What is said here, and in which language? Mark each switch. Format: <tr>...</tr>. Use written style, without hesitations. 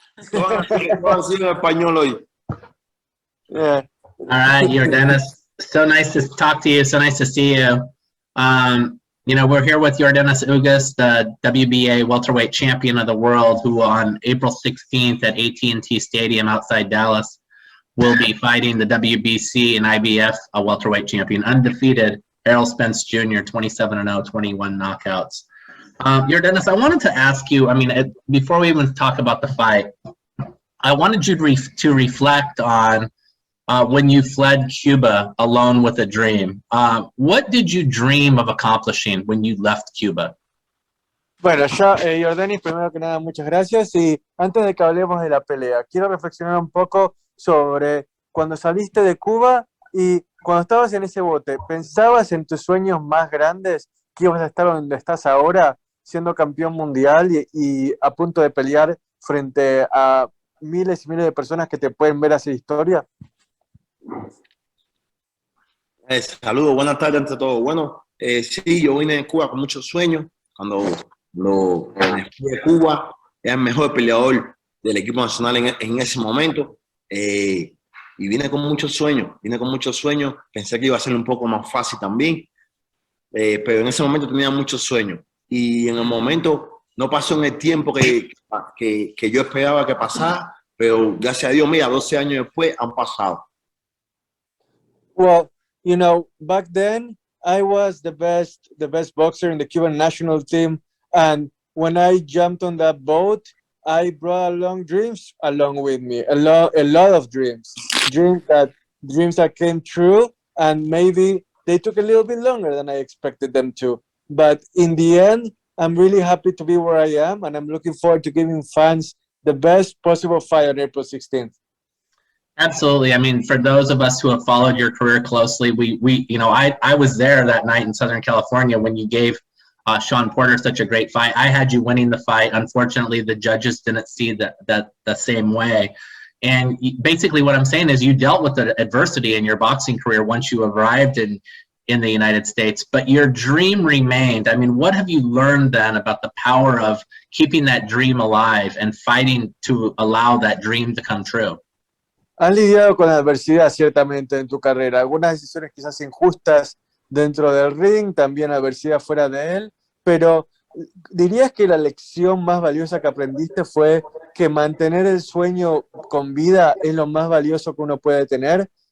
<es>Todas han sido en español hoy.</es> <en>Yeah. All right, Yordenis. So nice to talk to you. So nice to see you. You know, we're here with Yordenis Ugas, the WBA welterweight champion of the world, who on April 16th at AT&T Stadium outside Dallas will be fighting the WBC and IBF welterweight champion, undefeated Errol Spence Jr., 27-0, 21 knockouts. Yordenis, I wanted to ask you, I mean, before we even talk about the fight, I wanted you to reflect on when you fled Cuba alone with a dream. What did you dream of accomplishing when you left Cuba?</en> <es>Bueno, yo, Yordenis, primero que nada, muchas gracias. Y antes de que hablemos de la pelea, quiero reflexionar un poco sobre cuando saliste de Cuba y cuando estabas en ese bote. ¿Pensabas en tus sueños más grandes que ibas a estar donde estás ahora, siendo campeón mundial y a punto de pelear frente a miles y miles de personas que te pueden ver hacer historia? Saludos, buenas tardes ante todo. Bueno, sí, yo vine de Cuba con muchos sueños. Cuando fui de Cuba, era el mejor peleador del equipo nacional en ese momento. Y vine con muchos sueños. Pensé que iba a ser un poco más fácil también. Pero en ese momento tenía muchos sueños. Y en el momento no pasó en el tiempo que yo esperaba que pasara. Pero gracias a Dios, mira, 12 años después han pasado.</es> <en>Well, you know, back then I was the best boxer in the Cuban national team, and when I jumped on that boat, I brought along dreams along with me, a lot of dreams that came true, and maybe they took a little bit longer than I expected them to. But in the end, I'm really happy to be where I am, and I'm looking forward to giving fans the best possible fight on April 16th. Absolutely. I mean, for those of us who have followed your career closely, we you know, I was there that night in Southern California when you gave Sean Porter such a great fight. I had you winning the fight. Unfortunately, the judges didn't see that the same way. And basically what I'm saying is you dealt with the adversity in your boxing career once you arrived in the United States, but your dream remained. I mean, what have you learned then about the power of keeping that dream alive and fighting to allow that dream to come true?</en> <es>Has lidiado con la adversidad ciertamente en tu carrera, algunas decisiones quizás injustas dentro del ring, también adversidad fuera de él, pero ¿dirías que la lección más valiosa que aprendiste fue que mantener el sueño con vida es lo más valioso que uno puede tener?</es>